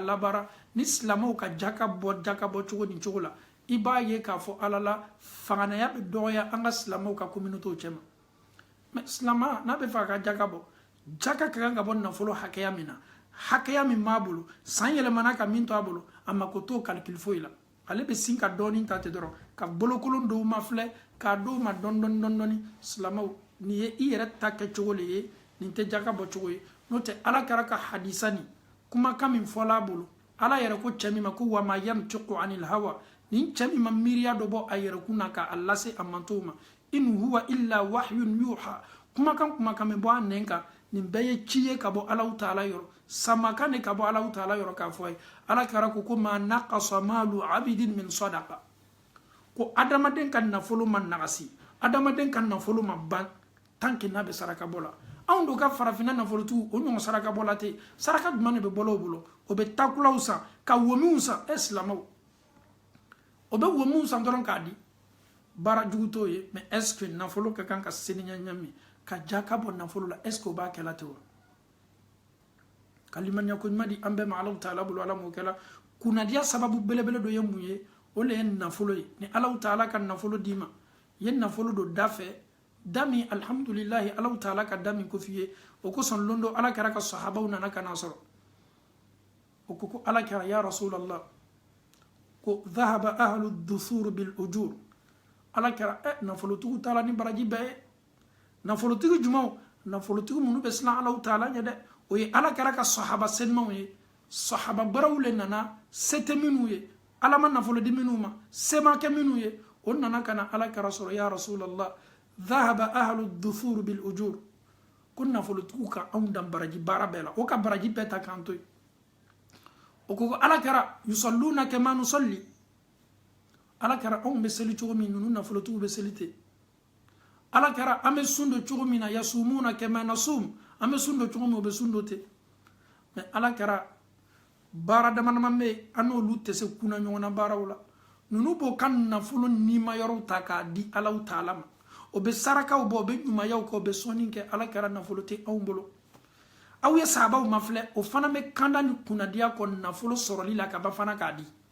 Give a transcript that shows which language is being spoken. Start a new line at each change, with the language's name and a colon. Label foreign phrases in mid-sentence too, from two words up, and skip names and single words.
Bambara: labaara ni silamɛw ka jaka bɔ cogo ni cogo la i b'a ye k'a fɔ ala la fanganaya bɛ dɔgɔya an ka silamɛw ka communauté cɛ ma mais silama n'a bɛ fɛ a ka jaka bɔ jaka ka kan ka bɔ nafolo hakɛya min na hakɛya min b'a bolo san yɛlɛmana ka min to a bolo a mako t'o calcul foyi la ale bɛ sin ka dɔɔni ta ten dɔrɔn ka bolokolon dɔw ma filɛ k'a d'o ma dɔɔni silamɛw nin ye i yɛrɛ ta kɛcogo le ye nin tɛ jaka bɔ cogo ye n'o tɛ ala kɛra ka hadisa nin kumakan min fɔla a bolo ala yɛrɛ ko cɛ min ma ko
Arabic: وما ينطق عن الهوى
Bambara: nin cɛ min ma miiriya dɔ bɔ a yɛrɛ kun na k'a lase a mantow ma
Arabic: إن هو إلا وحي يوحى
Bambara: kumakan bɛ bɔ a nɛn kan nin bɛɛ ye ci ye ka bɔ Alahu Taala yɔrɔ samakan de ka bɔ Alahu Taala yɔrɔ k'a fɔ a ye ala kɛra ko
Arabic: ما نقص مال عبد من صدقة
Bambara: ko adamaden ka nafolo ma nagasi adamaden ka nafolo ma ban
French: tant que
Bambara: n'a bɛ saraka bɔ la anw do ka farafinna nafolotigiw o ɲɔgɔn saraka bɔ la tɛ saraka jumɛn de bɛ bɔla o bolo o bɛ takulaw san ka womiw san silamɛw o bɛ womiw san dɔrɔn k'a di baara jugu t'o ye
French: mais est ce que
Bambara: nafolo ka kan ka seniya ɲami ka jaka bɔ nafolo la
French: est ce que
Bambara: o b'a kɛla ten wa kalimaniya ko ɲuman di an bɛɛ ma Alahu Taala bolo ala m'o kɛla kunnadiya sababu belebele dɔ ye mun ye o le ye nafolo ye ni Alahu Taala ka nafolo d'i ma ye nafolo don da fɛ da min alhamdulilahi Alahu Taala ka da min ko f'i ye o kosɔn lon dɔ ala kɛra ka sahabaw nana ka n'a sɔrɔ o ko ala kɛra
Arabic: يا رسول الله
Bambara: ko
Arabic: ذهب أهل الدثور بالأجور
Bambara: ala kɛra nafolotigiw taara ni baraji bɛɛ ye nafolotigi jumɛnw nafolotigi minnu bɛ siran Alahu Taala ɲɛ dɛ o ye ala kɛra ka sahaba senimaw ye sahaba baraw le nana se tɛ minnu ye ala ma nafolo di minnu ma se ma kɛ minnu ye o nana ka na ala kɛra sɔrɔ
Arabic: يا رسول الله ذهب أهل الدثور بالأجور
Bambara: ko nafolotigiw ka anw dan baraji baara bɛɛ la o ka baraji bɛɛ ta k'an to yen o ko ala kɛra
Arabic: يصلون كما نصلي
Bambara: ala kɛra anw bɛ seli cogo min ninnu nafolotigiw bɛ seli ten ala kɛra an bɛ sun don cogo min na
Arabic: يصومون كما نصوم
Bambara: an bɛ sun don cogo min o bɛ sun don ten mais ala kɛra baara dama dama bɛ yen an n'olu tɛ se kunna ɲɔgɔn na baaraw la ninnu b'o ka nafolo nima yɔrɔw ta k'a di Alahu Taala ma o bɛ sarakaw bɔ o bɛ ɲumanyaw kɛ o bɛ sɔnni kɛ ala kɛra nafolo tɛ anw bolo aw ye sahabaw ma filɛ o fana bɛ kanda ni kunnadiya kɔ nafolo sɔrɔli la ka ba fana k'a di